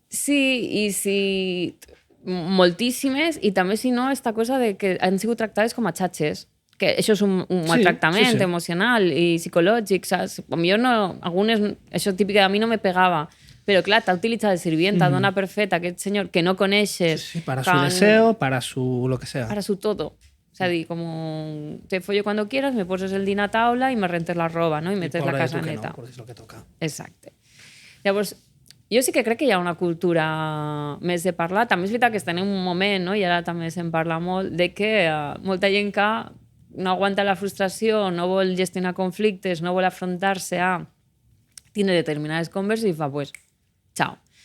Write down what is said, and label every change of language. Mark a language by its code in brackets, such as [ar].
[ca] Sí, moltíssimes, i també, si no, esta cosa de que han sigut tractades com a xatxes, que això és un maltractament emocional i psicològic, saps? Jo no, algunes, això típic, a mi no me pegava, però clar, t'ha utilitzat de sirvienta, dona per fet aquest senyor que no coneixes. [es] Sí, para su deseo, para su lo que sea. Para su todo. O sea, [ca] dir, [es] como te follo cuando quieras, [ca] me poses el dinar a taula i me rentes la roba, no? I metes la casa neta. No, és el que toca. Exacte. Llavors, jo sí que crec que hi ha una cultura més de parlar. També és veritat que estem en un moment, no? I ara també se'n parla molt, de que molta gent que no aguanta la frustració, no vol gestionar conflictes, no vol afrontar-se a tindre determinades converses i fa, pues, xao.